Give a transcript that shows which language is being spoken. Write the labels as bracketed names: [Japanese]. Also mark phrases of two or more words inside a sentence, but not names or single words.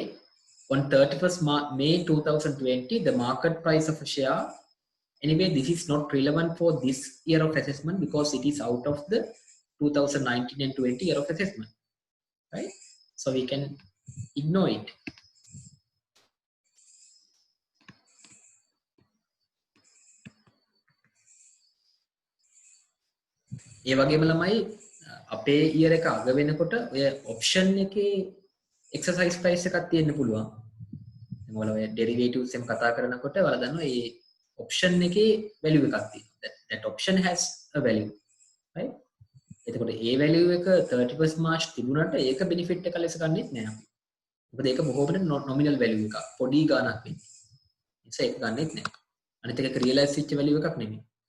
[English] On 31st May 2020, the market price of a share, anyway, this is not relevant for this year of assessment because it is out of the 2019 and 20 year of assessment, right? So we can ignore it. [Sinhala] ඒ වගේම ළමයි අපේ ඉයර් එක අග වෙනකොට ඔය ඔප්ෂන් එකේ [English] exercise price [Sinhala] එකක් තියෙන්න පුළුවන්. දැන් ඔයාලා ඔය ඩෙරිවේටිව්ස් එකම කතා කරනකොට ඔයාලා දන්නවා මේ option එකේ value එකක් තියෙනවා. [English] That option has a value, right? [Sinhala] එතකොට ඒ value එක 31st March තිබුණාට ඒක benefit එක ලෙස ගන්නෙත් නෑ අපි. මොකද ඒක බොහෝම [English] nominal value [Sinhala] එකක්. පොඩි ගාණක් වෙන්නේ. නිසා ඒක ගන්නෙත් නෑ. අනිත් එක realize වෙච්ච value එකක් නෙමෙයි.